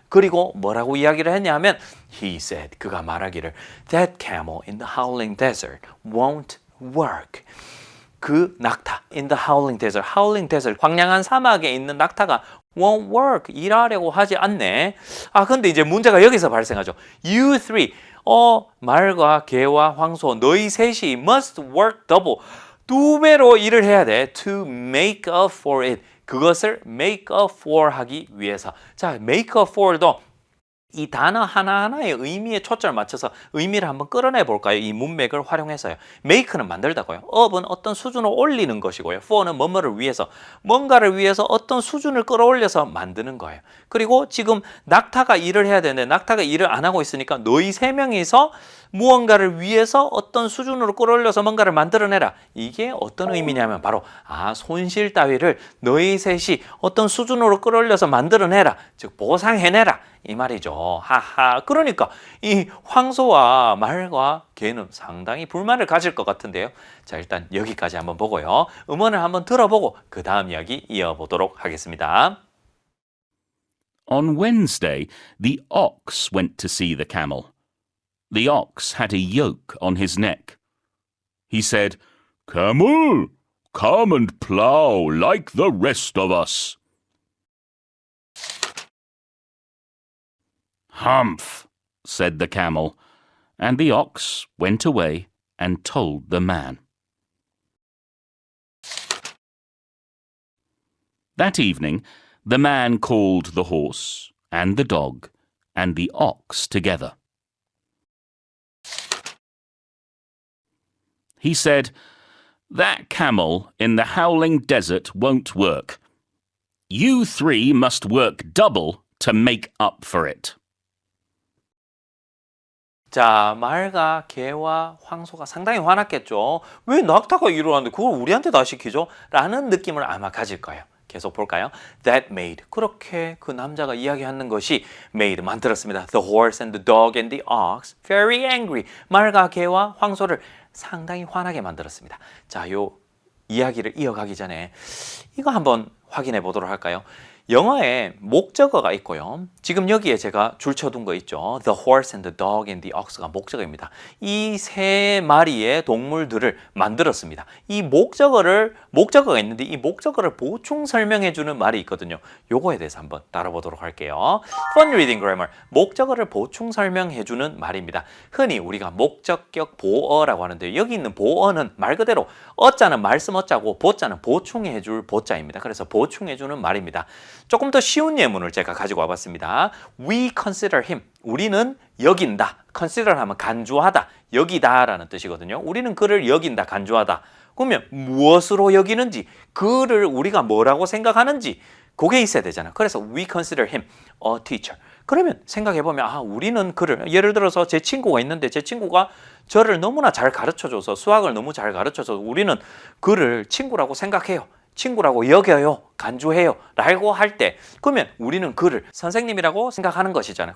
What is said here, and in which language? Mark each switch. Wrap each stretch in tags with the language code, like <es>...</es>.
<ko>그리고 뭐라고 이야기를 했냐면</ko> <en>he said,</en> <ko>그가 말하기를</ko> <en>that camel in the howling desert won't work.</en> <ko>그 낙타</ko> <en>in the howling desert</en> <ko>황량한 사막에 있는 낙타가</ko> <en>won't work,</en> <ko>일하려고 하지 않네. 근데 이제 문제가 여기서 발생하죠.</ko> <en>You three,</en> <ko>말과 개와 황소 너희 셋이</ko> <en>must work double,</en> <ko>2배로 일을 해야 돼.</ko> <en>to make up for it,</en> <ko>그것을</ko> <en>make up for</en> <ko>하기 위해서. 자, make up for도 이 단어 하나하나의 의미에 초점을 맞춰서 의미를 한번 끌어내 볼까요? 이 문맥을 활용해서요. make는 만들다고요. up은 어떤 수준을 올리는 것이고요. for는 뭐뭐를 위해서, 뭔가를 위해서 어떤 수준을 끌어올려서 만드는 거예요. 그리고 지금 낙타가 일을 해야 되는데 낙타가 일을 안 하고 있으니까 너희 세 명이서 무언가를 위해서 어떤 수준으로 끌어올려서 뭔가를 만들어내라. 이게 어떤 의미냐면 바로 손실 따위를 너희 셋이 어떤 수준으로 끌어올려서 만들어내라. 즉 보상해내라. 이 말이죠. 하하. 그러니까 이 황소와 말과 개는 상당히 불만을 가질 것 같은데요. 자, 일단 여기까지 한번 보고요. 음원을 한번 들어보고 그 다음 이야기 이어보도록 하겠습니다.</ko> <en>On Wednesday, the ox went to see the camel. The ox had a yoke on his neck. He said, Camel, come and plow like the rest of us. Humph, said the camel, and the ox went away and told the man. That evening, the man called the horse and the dog and the ox together. He said, That camel in the howling desert won't work. You three must work double to make up for it.</en> <ko>자, 말과 개와 황소가 상당히 화났겠죠. 왜 낙타가 일을 하는데 그걸 우리한테 다 시키죠? 라는 느낌을 아마 가질 거예요. 계속 볼까요?</ko> <en>That made.</en> <ko>그렇게 그 남자가 이야기하는 것이 made 만들었습니다.</ko> <en>The horse and the dog and the ox very angry.</en> <ko>말과 개와 황소를 상당히 화나게 만들었습니다. 자, 요 이야기를 이어가기 전에 이거 한번 확인해 보도록 할까요? 영어에 목적어가 있고요. 지금 여기에 제가 줄쳐둔 거 있죠.</ko> <en>The horse and the dog and the ox가</en> <ko>목적어입니다. 이 세 마리의 동물들을 만들었습니다. 이 목적어가 있는데 이 목적어를 보충 설명해 주는 말이 있거든요. 요거에 대해서 한번 다뤄보도록 할게요.</ko> <en>Fun reading grammar.</en> <ko>목적어를 보충 설명해 주는 말입니다. 흔히 우리가 목적격 보어라고 하는데 여기 있는 보어는 말 그대로 어자는 말씀 어자고 보자는 보충해 줄 보자입니다. 그래서 보충해 주는 말입니다. 조금 더 쉬운 예문을 제가 가지고 와봤습니다.</ko> <en>We consider him.</en> <ko>우리는 여긴다. consider 하면 간주하다, 여기다 라는 뜻이거든요. 우리는 그를 여긴다, 간주하다. 그러면 무엇으로 여기는지, 그를 우리가 뭐라고 생각하는지 그게 있어야 되잖아. 그래서</ko> <en>we consider him a teacher.</en> <ko>그러면 생각해보면 우리는 그를, 예를 들어서 제 친구가 있는데 제 친구가 저를 너무나 잘 가르쳐줘서 수학을 너무 잘 가르쳐서 우리는 그를 친구라고 생각해요. 친구라고 여겨요, 간주해요 라고 할 때 그러면 우리는 그를 선생님이라고 생각하는 것이잖아요.</ko>